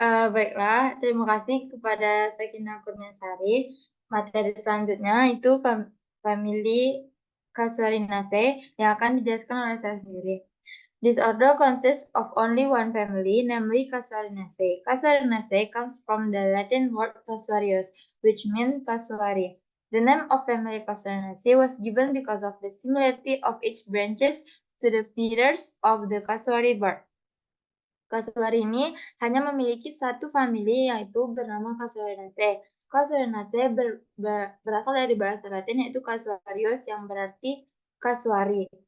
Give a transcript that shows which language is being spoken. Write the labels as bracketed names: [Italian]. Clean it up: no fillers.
[Indonesian] Baiklah, terima kasih kepada Sakinah Kurniasari. Materi selanjutnya itu family Casuarinaceae yang akan dijelaskan oleh saya sendiri. [English] This order consists of only one family, namely Casuarinaceae. Casuarinaceae comes from the Latin word casuarius, which means casuary. The name of family Casuarinaceae was given because of the similarity of its branches to the feathers of the casuary bird. [Indonesian] Kasuari ini hanya memiliki satu famili, yaitu bernama Casuarinaceae. Casuarinaceae berasal dari bahasa Latin, yaitu casuarius, yang berarti kasuari.